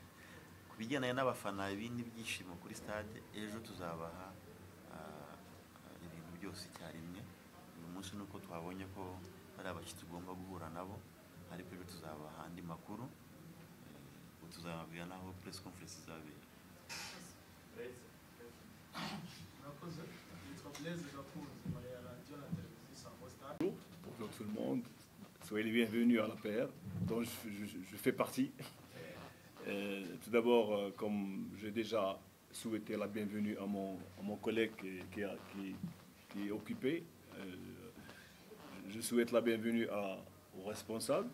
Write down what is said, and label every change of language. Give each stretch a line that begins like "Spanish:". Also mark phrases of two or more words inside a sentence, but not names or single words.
Kinyarwanda: Ku bijyanye n'abafana ibindi byishimo kuri stade, ejo tuzabaha ibintu byose icyarimwe. Uyu munsi nuko twabonye ko ari abashyitsi tugomba guhura nabo, ariko ejo tuzabaha andi makuru, tuzababwira naho
English: press conference
Kinyarwanda: izabera.
French: Bonjour tout le monde, soyez les bienvenus à la PR, dont je fais partie. Tout d'abord, comme j'ai déjà souhaité la bienvenue à mon collègue qui est occupé, je souhaite la bienvenue aux responsables.